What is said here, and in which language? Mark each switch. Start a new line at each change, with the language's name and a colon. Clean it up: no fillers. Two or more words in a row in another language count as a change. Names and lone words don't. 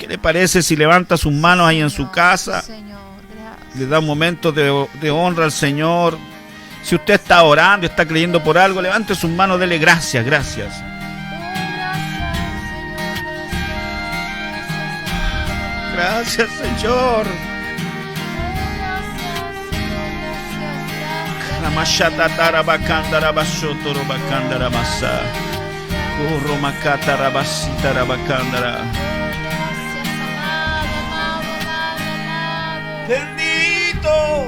Spanish: ¿Qué le parece si levanta sus manos ahí en su casa? Sí, Señor, gracias. Le da un momento de honra al Señor. Si usted está orando, está creyendo por algo, levante sus manos, dele gracias, gracias. Gracias, Señor. Ramashata tarabakanda rabashoto robakanda ramasa. Romakata rabasita rabakandara. Bendito.